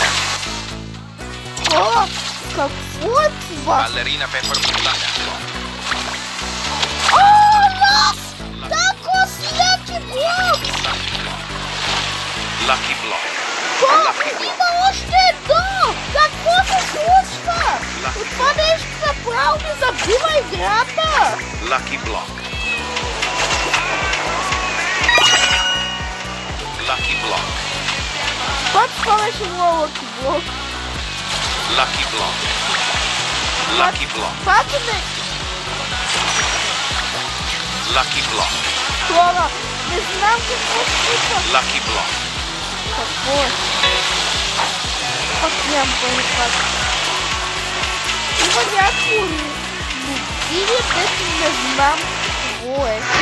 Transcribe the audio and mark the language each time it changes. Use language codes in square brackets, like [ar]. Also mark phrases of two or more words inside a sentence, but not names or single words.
[bg] Хора, какво е това? Ballerina peppermintina. Лъв! Тако си Lucky блок! Lucky block. Хора, има още едно! Какво се случва? От това нещо направо ми забива играта! Lucky block. Lucky block. Пак това беше моя Lucky блок. Lucky block. Lucky block. Пак не... Lucky block. Хора, не знам какво се случва. Lucky block. Какво е? Пак нямам пари пак. Има някакво мотиви, дето не знам какво е.